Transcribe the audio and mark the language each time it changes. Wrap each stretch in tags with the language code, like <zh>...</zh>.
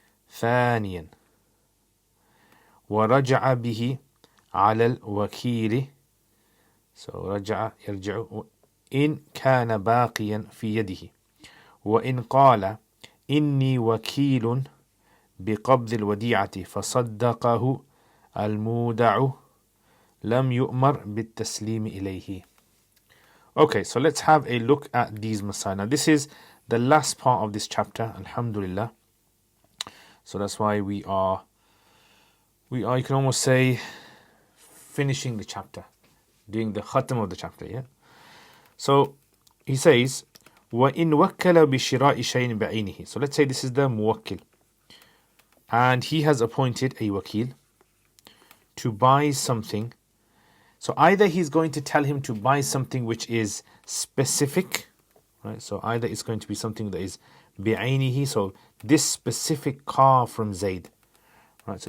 <ar>ثانيا ورجع به على الوكيل,</ar> <en>so</en> <ar>رجع يرجع إن كان باقيا في يده. وإن قال إني وكيل بقبض الوديعة فصدقه المودع لم يؤمر بالتسليم إليه.</ar> <en>Okay, so let's have a look at these masail. Now this is the last part of this chapter, alhamdulillah. So that's why we are, you can almost say, finishing the chapter, doing the khatam of the chapter, yeah? So he says,</en> <ar>وَإِن وَكَّلَ بِشِرَاءِ شَيْءٍ بِعَيْنِهِ.</ar> <en>So let's say this is the muwakkil, and he has appointed a wakil to buy something. So either he's going to tell him to buy something which is specific, right? So either it's going to be something that is bi'aynihi, so this specific car from Zayd, right?</en>